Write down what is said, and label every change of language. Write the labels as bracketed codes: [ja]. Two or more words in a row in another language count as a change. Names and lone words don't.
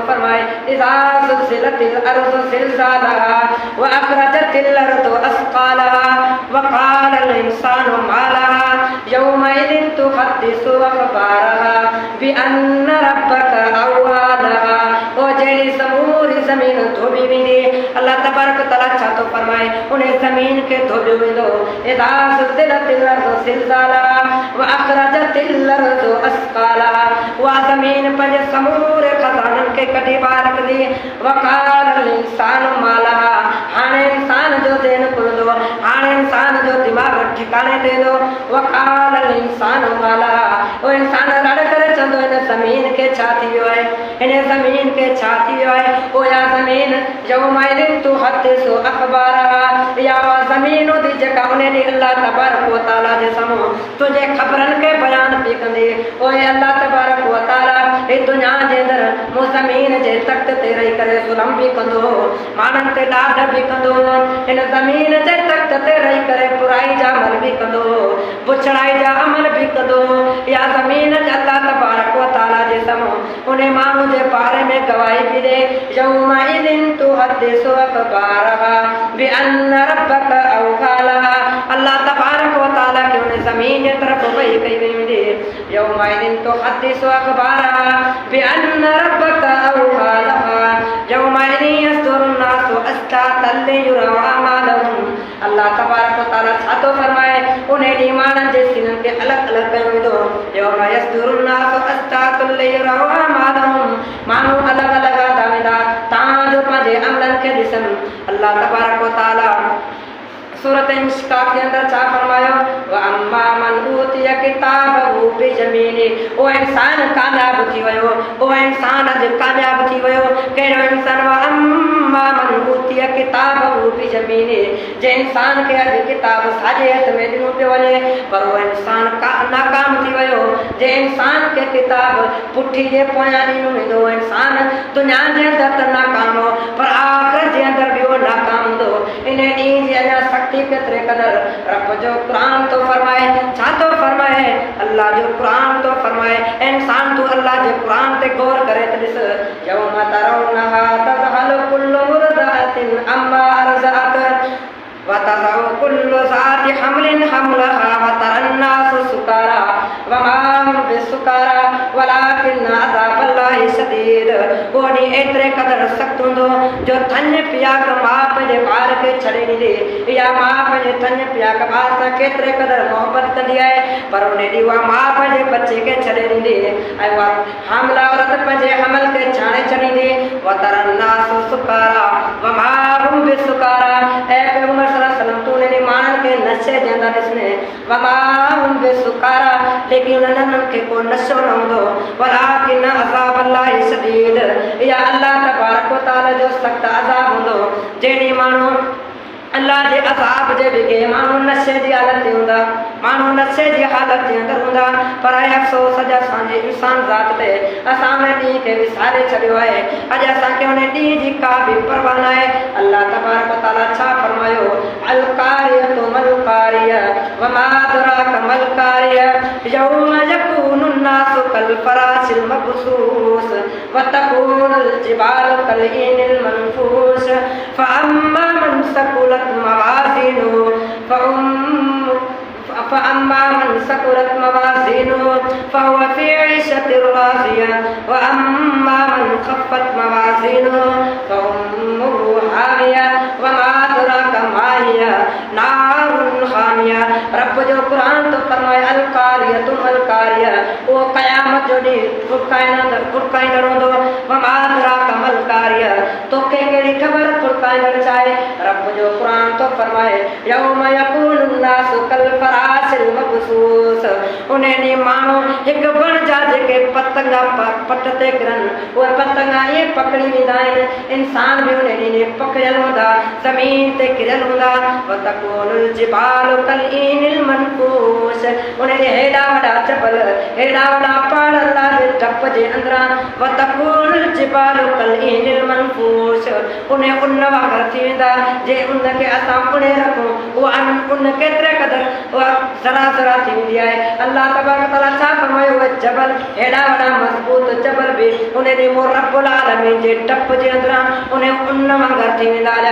[ar] फरमाए إذا زلزلت الأرض زلزالها وأخرجت الأرض أثقالها وقال الإنسان ما لها يومئذ تحدث أخبارها بأن ربك أوحى لها. [sd] ओ जेड़ी समूरी ज़मीन धोबी वेंदी [ar] الله تبارك وتعالى [sd] छा थो फरमाए उन्हें ज़मीन के धोबियो वेंदो [ar] إذا زلزلت الأرض زلزالها وأخرجت الأرض أثقالها. [sd] उहा ज़मीन पंहिंजे समूरे खज़ाननि खे कढी ॿाहिरि रखंदी [ar] وقال الإنسان ما لها. [sd] हाणे इंसान जो ज़हन खुलंदो हाणे इंसान जो दिमाग़ ठिकाणे ते ईंदो [ar] وقال الإنسان ما لها. [sd] ओ इंसान रड़ करे चवंदो हिन ज़मीन खे छा थी वियो आहे हिन ज़मीन खे छा थी वियो आहे। पोइ इहा ज़मीन [ar] يومئذ تحدث أخبارها [sd] इहा उहा ज़मीन हूंदी जेका उन ॾींहुं [ar] الله تبارك وتعالى [sd] जे साम्हूं तुंहिंजे ख़बरनि खे बयानु पई कंदी। पोइ [ar] الله تبارك وتعالى [sd] हे दुनिया जे अंदरि मूं ज़मीन जे तख़्त ते रही करे ज़ुल्म बि कंदो माण्हुनि ते ॾाढ बि कंदो हिन ज़मीन जे तख़्त ते रही करे बुराई जा अमल बि कंदो बुछड़ाई जा अमल बि कंदो। इहा ज़मीन [ar] الله تبارك وتعالى [sd] जे साम्हूं उन माण्हू जे बारे में गवाही बि ॾे [ar] يومئذ تحدث أخبارها بأن ربك أوحى لها. الله تبارك وتعالى [sd] खे उन ज़मीन जे तरफ़ वही कई वई हूंदी [ar] يومئذ تحدث أخبارها بأن ربك أوحى لها يومئذ يصدر الناس أشتاتا ليروا أعمالهم. الله تبارك وتعالى [sd] छा थो फरमाए उन ॾींहुं माण्हुनि जे सीननि खे अलॻि अलॻि कयो वेंदो [ar] يوم يصدر الناس أشتاتا ليروا أعمالهم. [sd] माण्हू अलॻि अलॻि हंधा वेंदा तव्हांजो पंहिंजे अमलनि खे ॾिसनि। [ar] الله تبارك وتعالى [sd] सूरत इंशिकाक के अंदर छा फरमायो [ar] وأما من أوتي كتابه بيمينه. [sd] ओ इंसान कामयाब थी वियो ओ इंसान अॼु कामयाब थी वियो कहिड़ो इंसान [ar] وأما من أوتي كتابه بيمينه [sd] जे इंसान खे अॼु किताब साॼे हथ में ॾिनो पियो वञे पर उहो इंसान नाकाम थी वियो जे इंसान खे किताब पुठी जे पोयां ॾिनो वेंदो इंसान दुनिया जे अंदरि त नाकाम हो पर आख़िरत जे अंदरि बि उहो नाकाम हूंदो। इन ॾींहं जी अञा केतिरे क़दर रब जो क़ुरान तो फरमाए छा तो फरमाए अल्लाह जो क़ुरान तो फरमाए इंसान तू अल्लाह जे क़ुरान ते गौर करे त ॾिस [ar] يوم ترونها تذهل كل مرضعة عما أرضعت وتضع كل ذات حمل حملها وترى الناس سكارى وما هم بسكارى ولكن عذاب الله شديد. [sd] उहो ॾींहुं एतिरे क़दर सख़्तु हूंदो जो थञ पियाक माउ पंहिंजे ॿार खे छॾे ॾींदी इहा माउ पंहिंजे थञ पियाक ॿार सां केतिरे क़दर मोहबत कंदी आहे पर उन ॾींहुं उहा माउ पंहिंजे बचे खे छॾे ॾींदी ऐं उहा हामला औरत पंहिंजे हमल खे छाणे छॾींदी [ar] وترى الناس سكارى وما هم بسكارى. [sd] ऐं पैगंबर सल्लल्लाहु तू उन माण्हुनि खे नशे जे अंदरि ॾिसने [ar] وما هم بسكارى [sd] लेकिन उन्हनि खे को नशो न हूंदो [ar] ولكن عذاب الله شديد. [sd] इहा [ar] الله تبارك وتعالى [sd] जो सख़्तु अज़ाब हूंदो जेॾी माण्हू अल्लाह जे अज़ाब जे बिगे माण्हू नशे जी हालत में हूंदा माण्हू नशे जी हालत जे अंदरि हूंदा पर अफ़सोस अॼु असांजे इंसान ज़ात ते असां उन ॾींहं खे विसारे छॾियो आहे अॼु असांखे उन ॾींहं जी का बि परवाह न आहे। [ar] الله تبارك وتعالى [sd] छा फरमायो [ar] القارعة ما القارعة وما أدراك ما القارعة يوم يكون الناس كالفراش المبثوث وتكون الجبال كالعهن المنفوش فأما من ثقلت موازينه فأما من ثقلت موازينه فهو في عيشة راضية وأما من خفت موازينه فأمه هاوية وما أدراك ما هي نار حامية। [sd] रब जो क़ुरान तो फरमाए [ar] القارعة ما القارعة [sd] वो क़यामत जो ॾींहुं फुरकाईंदड़ हूंदो [ar] وما أدراك ما القارعة [sd] तोखे कहिड़ी ख़बर फुरकाईंदड़ चाहे। रब जो क़ुरान तो फरमाए [ar] يوم يكون الناس كالفراش المبثوث [sd] उन ॾींहुं माण्हू हिकु वण जा जेके पतंगा पट ते किरनि उहे पतंगा ईअं पकड़ी वेंदा आहिनि इंसान बि उन ॾींहुं पकड़ियल हूंदा ज़मीन ते किरियल हूंदा [ar] وتكون الجبال كالعهن المنفوش [sd] उन जे हेॾा वॾा जबल हेॾा वॾा पहाड़ अल्लाह जे डप जे अंदरां [ar] وتكون الجبال كالعهن المنفوش [sd] उन वांगर थी वेंदा जे उनखे असां उणे रखूं उहा उन केतिरे क़दुरु उहा ज़रा ज़रा थी वेंदी आहे। [ar] الله تبارك تعالى [sd] छा फरमायो उहे जबल हेॾा वॾा मज़बूत जबल बि उन ॾींहुं मों [ar] رب العالمين [sd] जे टप जे अंदरां उन वांगर थी वेंदा हुया।